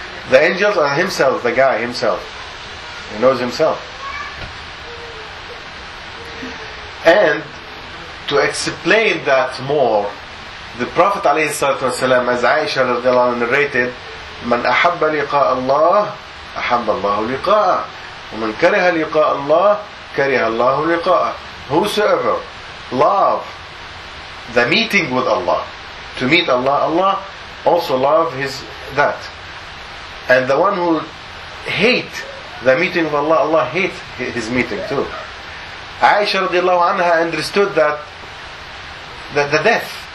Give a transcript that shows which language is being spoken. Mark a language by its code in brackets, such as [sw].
[en] The angels are himself, the guy himself. He knows himself. And to explain that more, the Prophet [ar] عليه الصلاة والسلام, [en] as Aisha [ar] رضي الله عنها [en] narrated, [ar] من أحب لقاء الله أحب الله لقاءه [en] ومن كره لقاء الله كره الله لقاءه. Whosoever love the meeting with Allah, to meet Allah, Allah also love his that. And the one who hate the meeting of Allah, Allah hate his meeting too. Aisha radiallahu anha understood that the death.